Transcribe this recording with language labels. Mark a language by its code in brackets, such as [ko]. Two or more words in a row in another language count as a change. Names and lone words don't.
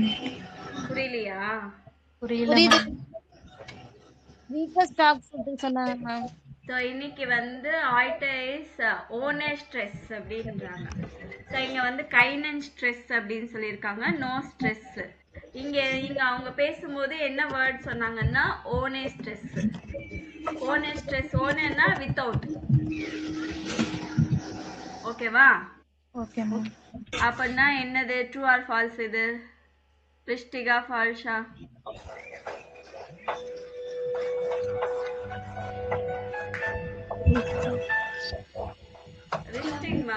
[ta] புரியலையா? புரியுது. வீக்கர் ஸ்டாக் சொன்னாங்க மேம். ஸோ இன்னைக்கு வந்து [de] heute ist ohne Stress [ta] அப்படின்றாங்க. ஸோ இங்க வந்து [de] keinen Stress [ta] அப்படின்னு சொல்லியிருக்காங்க, [en] no stress. [ta] இங்க அவங்க பேசும்போது என்ன வேர்ட் சொன்னாங்கன்னா [de] ohne Stress. ohne Stress, [ta] ohneன்னா வித்தவுட். ஓகேவா? [en] okay ma'am. [ta] அப்படின்னா என்னது, [en] true or false? [ta] இது ரிஷ்டிகா ஃபால்ஸா? ரிஷ்டிக்மா